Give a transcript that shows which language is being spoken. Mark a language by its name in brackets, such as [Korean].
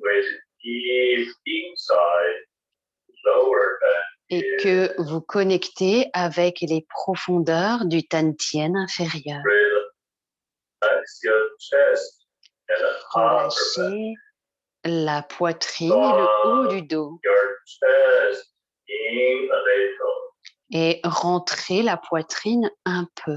[English] with deep inside lower back. [French] et que vous connectez avec les profondeurs du Tantien inférieur. [English] Relax your chest and upper back. [French] Relâchez la poitrine et le haut du dos [English] Your chest in a little. [French] et rentrez la poitrine un peu.